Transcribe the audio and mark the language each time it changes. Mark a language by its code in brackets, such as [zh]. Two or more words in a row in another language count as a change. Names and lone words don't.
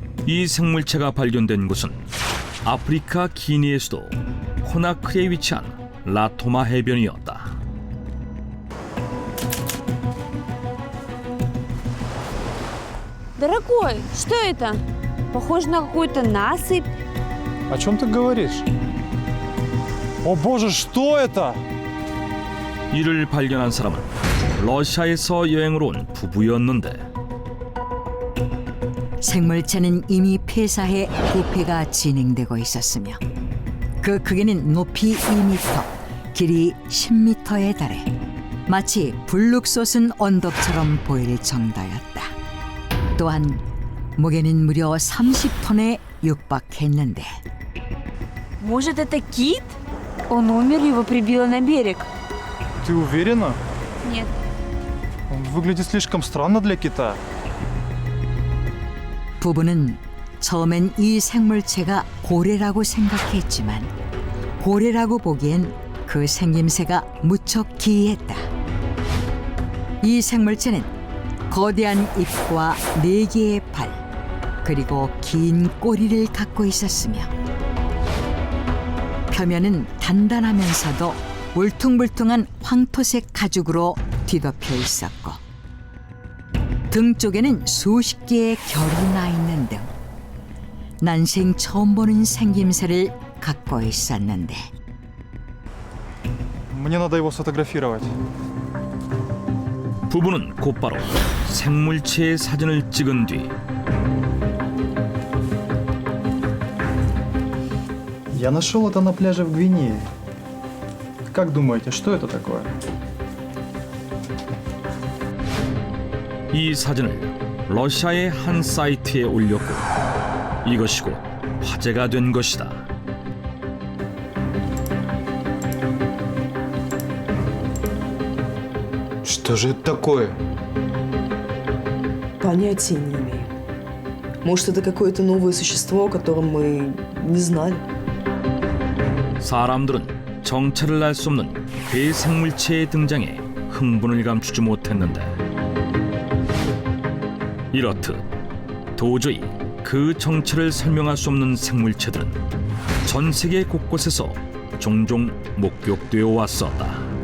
[ko] 이 생물체가 발견된 곳은 아프리카 기니의 수도 코나크리에 위치한 라토마 해변이었다. [ru] Дорогой, что это? Похоже на какую-то насыпь. О чем ты говоришь? О боже, что это? [ko] 이를 발견한 사람은 러시아에서 여행을 온 부부였는데 생물체는 이미 폐사해 부패가 진행되고 있었으며 그 크기는 높이 2m, 길이 10m에 달해 마치 불룩 솟은 언덕처럼 보일 정도였다. 또한 무게는 무려 30톤에 육박했는데 [ru] Может, это кит? Он умер, его прибило на берег. Ты уверена? Нет. Он выглядит слишком странно для кита. [ko] 부부는 처음엔 이 생물체가 고래라고 생각했지만 고래라고 보기엔 그 생김새가 무척 기이했다. 이 생물체는 거대한 입과 4개의 발 그리고 긴 꼬리를 갖고 있었으며 표면은 단단하면서도 울퉁불퉁한 황토색 가죽으로 뒤덮여 있었고 등 쪽에는 수십 개의 결이 나 있는 등 난생 처음 보는 생김새를 갖고 있었는데 [ru] Мне надо его сфотографировать. [ko] 부부는 곧바로 생물체의 사진을 찍은 뒤 [ru] Я нашел это на пляже в Гвинее. Как думаете, что это такое? [ko] 이 사진을 러시아의 한 사이트에 올렸고 이것이 곧 화제가 된 것이다. [ru] Что же это такое? Понятия не имею. Может, это какое-то новое существо, о котором мы не знали? [ko] 사람들은 정체를 알 수 없는 괴생물체의 등장에 흥분을 감추지 못했는데 이렇듯 도저히 그 정체를 설명할 수 없는 생물체들은 전 세계 곳곳에서 종종 목격되어 왔었다.